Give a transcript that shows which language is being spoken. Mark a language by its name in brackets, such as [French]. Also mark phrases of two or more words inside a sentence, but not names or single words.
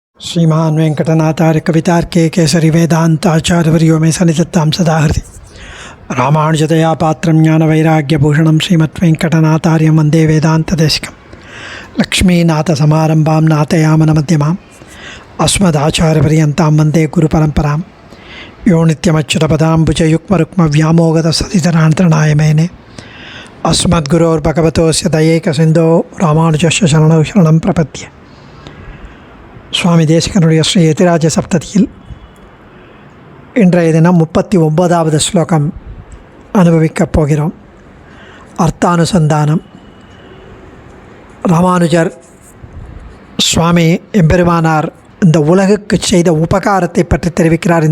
[Sanskrit] श्रीमान वेंकटनाथार्य कवितार्के केसरी वेदांताचार्यवर्यो मे सन्निधत्तां सदा हृदि रामानुजतया पात्रं ज्ञानवैराग्यभूषणं श्रीमद्वेंकटनाथार्यं वन्दे वेदान्तदेशिकं लक्ष्मीनाथसमारम्भां नाथयामनमध्यमाम् अस्मदाचार्यपर्यन्तां वन्दे गुरुपरम्परां यो नित्यमच्युतपदाम्बुजयुग्मरुक्मव्यामोगतसतितरान्तरणाय मेने अस्मद्गुरोर्भगवतोऽस्य दयैकसिन्धो रामानुजस्य शरणौ शरणं प्रपद्ये. [Tamil] சுவாமி தேசிகனுடைய ஸ்ரீ யதிராஜ சப்ததியில் இன்றைய தினம் 39வது ஸ்லோகம் அனுபவிக்கப் போகிறோம். அர்த்தானுசந்தானம். ராமானுஜர் சுவாமி எம்பெருமானார் இந்த உலகுக்கு செய்த உபகாரத்தை பற்றி தெரிவிக்கிறார்.